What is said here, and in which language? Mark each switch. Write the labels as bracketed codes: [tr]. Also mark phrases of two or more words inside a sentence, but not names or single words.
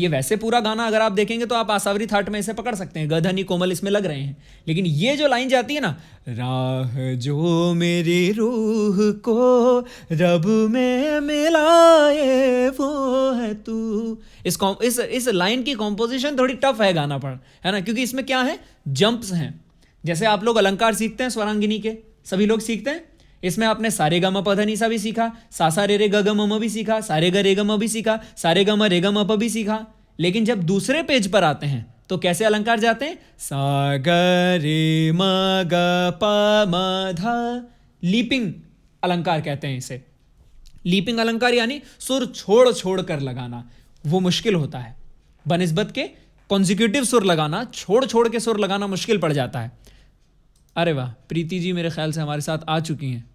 [hi] ये वैसे पूरा गाना अगर आप देखेंगे तो आप आसावरी थाट में इसे पकड़ सकते हैं, गधनी कोमल इसमें लग रहे हैं, लेकिन ये जो लाइन जाती है ना, राह जो मेरी रूह को रब में मिलाए वो है तू। इस लाइन की कॉम्पोजिशन थोड़ी टफ है गाना पर, है ना, क्योंकि इसमें क्या है, जंप्स हैं। जैसे आप लोग अलंकार सीखते हैं स्वरांगिनी के, सभी लोग सीखते हैं, इसमें आपने सारे ग म प ध नि सा भी सीखा, सा सा रे रे ग ग म म भी सीखा, सारे ग रे ग म भी सीखा, सारे ग म रे ग म प भी सीखा। लेकिन जब दूसरे पेज पर आते हैं तो कैसे अलंकार जाते हैं, सा ग रे म ग प म ध, लीपिंग अलंकार कहते हैं इसे। लीपिंग अलंकार यानी सुर छोड़ छोड़ कर लगाना, वो मुश्किल होता है बनिस्बत के कॉन्जिक्यूटिव सुर लगाना, छोड़ छोड़ के सुर लगाना मुश्किल पड़ जाता है। अरे वाह, प्रीति जी मेरे ख्याल से हमारे साथ आ चुकी हैं।